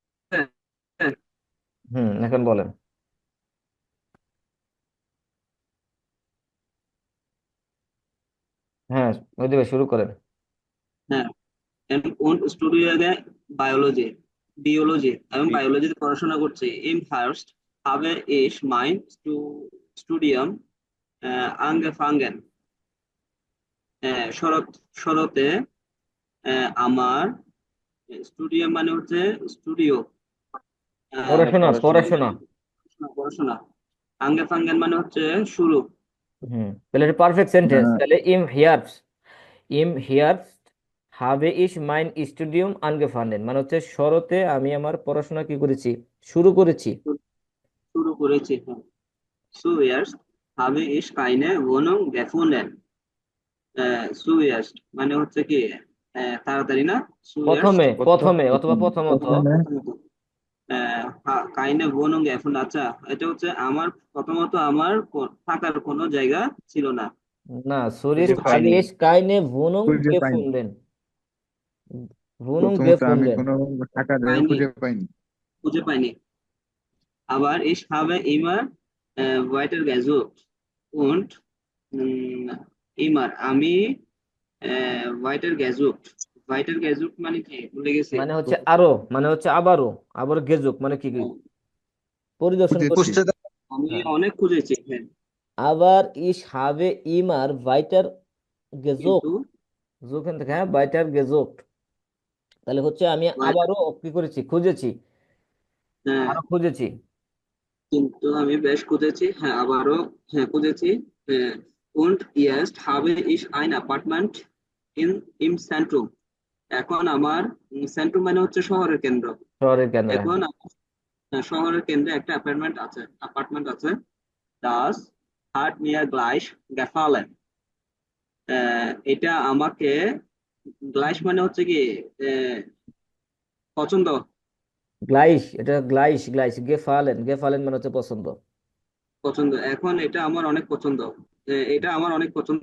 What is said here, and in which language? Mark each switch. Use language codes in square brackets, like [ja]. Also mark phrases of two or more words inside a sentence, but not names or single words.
[bn] এখন বলেন। হ্যাঁ, মহিদি ভাই শুরু করেন। হ্যাঁ, কোন স্টোরি আগে বায়োলজি, বিয়োলজি এবং বায়োলজিতে পড়াশোনা করছি। [de] im Herbst habe ich mein Studium angefangen. [bn] শরতে আমার স্টুডিয়াম মানে হচ্ছে স্টুডিও, পড়াশোনা, পড়াশোনা। পড়াশোনা। angefangen মানে হচ্ছে শুরু। তাহলে এটা পারফেক্ট সেন্টেন্স। তাহলে [de] im Herbst habe ich mein Studium angefangen [bn] মানে হচ্ছে শরতে আমি আমার পড়াশোনা কি করেছি, শুরু করেছি। শুরু করেছি। [de] zuerst habe ich keine Wohnung gefunden. [bn] zuerst মানে হচ্ছে কি তাড়াতাড়ি না, zuerst প্রথমে, প্রথমে অথবা প্রথমত। [de] কাইনে wohnung gefunden। [bn] আচ্ছা, এটা হচ্ছে আমার প্রথমত আমার থাকার কোনো জায়গা ছিল না। না, সুরিশ খুঁজে [de] habe [bn] পাইনি। [de] ich keine Wohnung [bn] খুঁজে পাইনি। [de] gefunden, Wohnung [bn] প্রথমত আমি [de] gefunden। [bn] কোনো থাকার জায়গা পাইনি, খুঁজে পাইনি। খুঁজে পাইনি। আবার [de] ich habe immer weiter gesucht und immer আমি weiter gesucht, weiter gesucht [bn] মানে কি ভুলে গেছি। মানে হচ্ছে আরো, মানে হচ্ছে আবারও, আবার গেজুক মানে কি কি? পরিদর্শন খুঁজেছি। করছি। আমি হ্যাঁ, অনেক খুঁজেছি, হ্যাঁ, [de] আবার ich habe immer weiter gesucht, [bn] কিন্তু জোকেন থেকে হ্যাঁ [de] weiter gesucht, [bn] তাহলে হচ্ছে আমি ভাই- আবারও কি করেছি, খুঁজেছি, হ্যাঁ, আরো খুঁজেছি। কিন্তু আমি বেশ খুঁজেছি, হ্যাঁ, আবারও, হ্যাঁ, খুঁজেছি, হ্যাঁ। [de] Und jetzt habe ich ein Apartment im Zentrum. [bn] এখন আমার সেন্ট্রাম মানে হচ্ছে শহরের কেন্দ্র। শহরের কেন্দ্রে, এখন হ্যাঁ। আমার, শহরের কেন্দ্রে একটা অ্যাপার্টমেন্ট আছে। [de] Das hat mir gleich gefallen. [bn] এটা আমাকে, গ্লাইশ মানে হচ্ছে কি পছন্দ, গ্লাইশ, এটা গ্লাইশ, [de] gleich gefallen, [bn] গেফালেন মানে হচ্ছে পছন্দ। পছন্দ। এখন এটা আমার অনেক পছন্দ, এটা আমার অনেক পছন্দ,